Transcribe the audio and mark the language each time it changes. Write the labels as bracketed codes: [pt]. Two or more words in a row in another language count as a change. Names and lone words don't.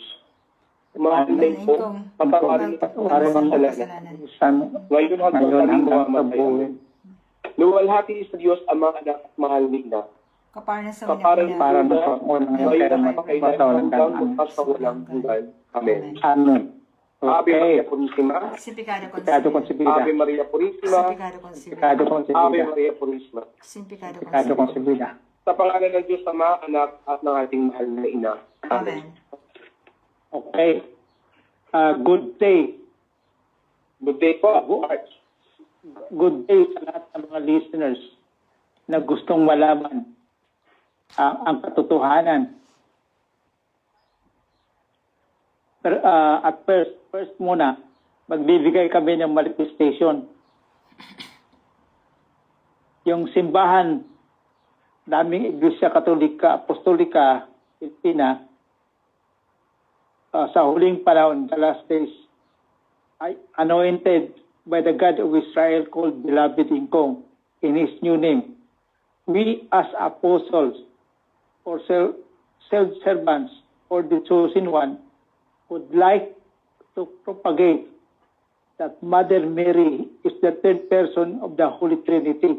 [tl] Mahal na ito, patawarin ang kasalanan. Ngayon hanggang sa aming mamamatay. Luwalhati sa Diyos, Ama, Anak at mahal ni Ina. Kaparan sa unang ngayon at kailan hanggang sa walang hanggan. Amen. Amen. [es] Ave Maria Purísima. Simplicado concebida. Ave Maria Purísima. Simplicado concebida. Ave Maria Purísima. Simplicado concebida. [tl] Sa pangalan ng Diyos Ama, Anak at ng ating mahal na Ina. Amen. [en] Okay. Good day. Good day po. Good day [tl] sa lahat ng mga listeners na gustong malaman ang katotohanan. [en] At first [tl] muna, magbibigay kami ng manifestation. Yung simbahan naming Iglesia Katolika, Apostolika, Pilipina, sa huling panahon, [en] the last days, ay anointed by the God of Israel called Beloved in Kong in his new name. We as apostles or servants or the chosen one would like to propagate that Mother Mary is the third person of the Holy Trinity.